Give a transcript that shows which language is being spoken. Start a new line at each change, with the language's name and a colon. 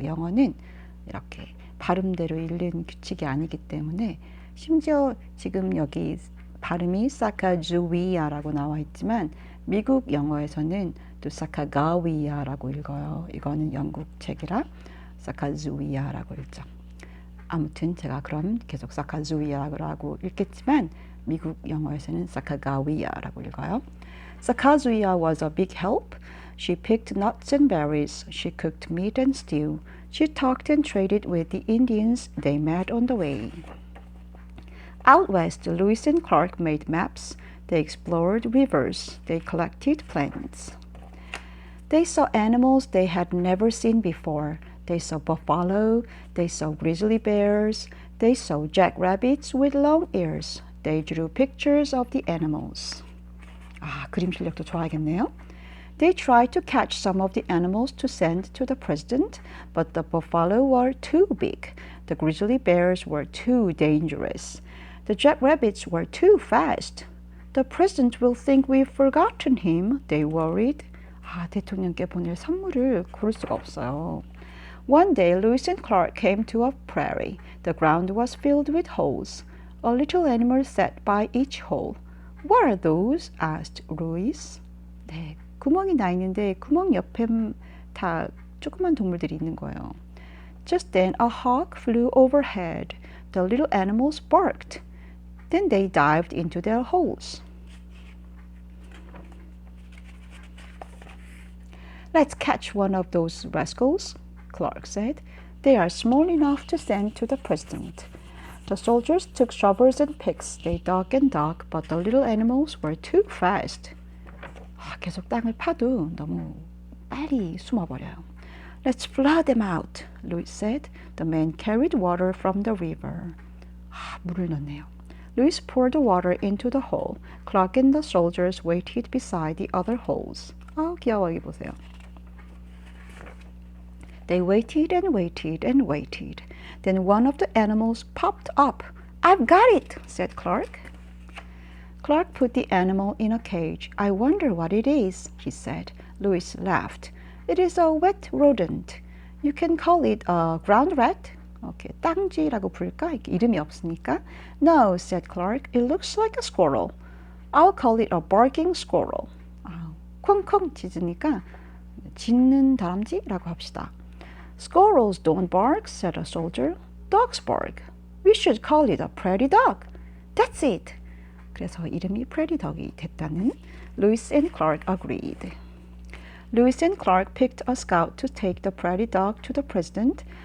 Korean: 영어는 이렇게 발음대로 읽는 규칙이 아니기 때문에 심지어 지금 여기 발음이 Sacagawea라고 나와 있지만 미국 영어에서는 또 Sacagawea라고 읽어요. 이거는 영국 책이라 Sacagawea라고 읽죠. 아무튼 제가 그럼 계속 Sacagawea라고 읽겠지만 미국 영어에서는 Sacagawea라고 읽어요.
English: Sacagawea was a big help. She picked nuts and berries. She cooked meat and stew. She talked and traded with the Indians they met on the way. Out west, Lewis and Clark made maps. They explored rivers. They collected plants. They saw animals they had never seen before. They saw buffalo. They saw grizzly bears. They saw jackrabbits with long ears. They drew pictures of the animals.
Korean: 그림 실력도 좋아야겠네요.
English: They tried to catch some of the animals to send to the president, but the buffalo were too big. The grizzly bears were too dangerous. The jackrabbits were too fast. The president will think we've forgotten him, they worried.
Korean: 대통령께 보낼 선물을 고를 수가 없어요.
English: One day, Lewis and Clark came to a prairie. The ground was filled with holes. A little animal sat by each hole. What are those? asked Lewis.
Korean: 네, 구멍이 나 있는데 구멍 옆에 다 조그만 동물들이 있는 거예요.
English: Just then a hawk flew overhead. The little animals barked. Then they dived into their holes. Let's catch one of those rascals, Clark said. They are small enough to send to the president. The soldiers took shovels and picks. They dug and dug, but the little animals were too fast.
Korean: 계속 땅을 파도 너무 빨리 숨어버려요.
English: Let's flood them out, Lewis said. The men carried water from the river.
Korean: 물을 넣네요.
English: Lewis poured the water into the hole. Clark and the soldiers waited beside the other holes.
Korean: 귀여워, 여기 보세요.
English: They waited and waited and waited. Then one of the animals popped up. I've got it, said Clark. Clark put the animal in a cage. I wonder what it is, he said. Lewis laughed. It is a wet rodent. You can call it a ground rat.
Korean: 땅쥐라고 부를까? 이름이 없으니까.
English: No, said Clark. It looks like a squirrel. I'll call it a barking squirrel.
Korean: 콩콩 짖으니까 짖는 다람쥐라고 합시다.
English: Squirrels don't bark, said a soldier. Dogs bark. We should call it a prairie dog. That's it.
Korean: 그래서 이름이 prairie dog이 됐다는
English: Lewis and Clark agreed. Lewis and Clark picked a scout to take the prairie dog to the president.